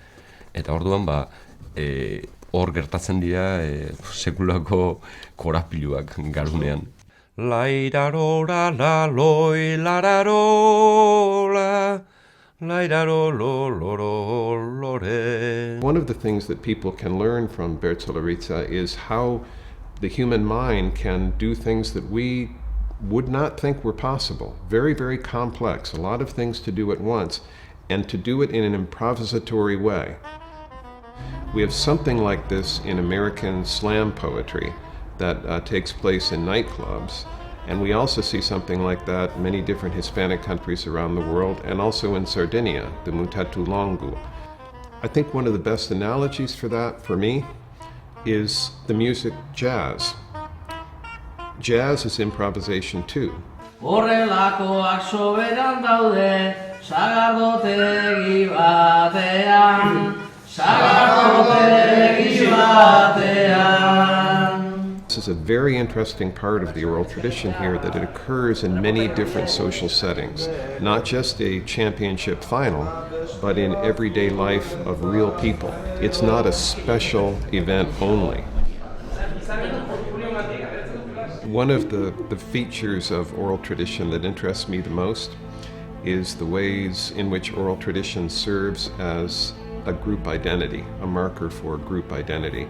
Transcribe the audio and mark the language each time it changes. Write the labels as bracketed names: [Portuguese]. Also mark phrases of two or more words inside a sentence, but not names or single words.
[Basque] Eta orduan hor gertatzen dira sekulako korapiluak garunean. Lairarora la loi lararola, lairarololoro lore. [English] One of the things that people can learn from Bertolaritza is how the human mind can do things that we would not think were possible. Very, very complex, a lot of things to do at once, and to do it in an improvisatory way. We have something like this in American slam poetry that takes place in nightclubs, and we also see something like that in many different Hispanic countries around the world, and also in Sardinia, the Mutatu Longu. I think one of the best analogies for that, for me, is the music jazz. Jazz is improvisation too. [Basque] Horrelakoak soberan daude, sagardotegi batean, sagardotegi batean. [English] This is a very interesting part of the oral tradition here, that it occurs in many different social settings, not just a championship final, but in everyday life of real people. It's not a special event only. One of the features of oral tradition that interests me the most is the ways in which oral tradition serves as a group identity, a marker for group identity.